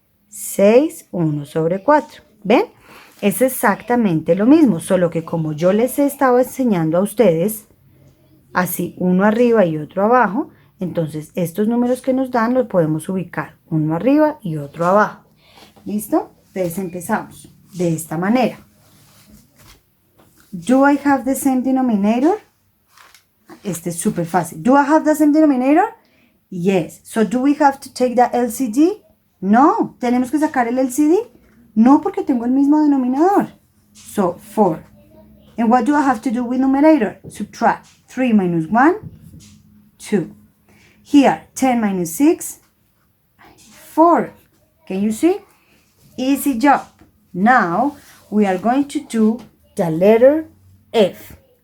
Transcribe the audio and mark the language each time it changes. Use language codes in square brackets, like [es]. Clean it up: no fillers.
[es] 6, 1 sobre 4. ¿Ven? Es exactamente lo mismo, solo que como yo les he estado enseñando a ustedes, así uno arriba y otro abajo, entonces estos números que nos dan los podemos ubicar, uno arriba y otro abajo. ¿Listo? Entonces empezamos de esta manera. [en] Do I have the same denominator? [es] Este es súper fácil. [en] Do I have the same denominator? Yes. So do we have to take the LCD? No. [es] ¿Tenemos que sacar el LCD? No, porque tengo el mismo denominador. [en] So 4. And what do I have to do with numerator? Subtract 3 minus 1, 2. Here, 10 minus 6, 4. Can you see? Easy job. Now, we are going to do the letter F.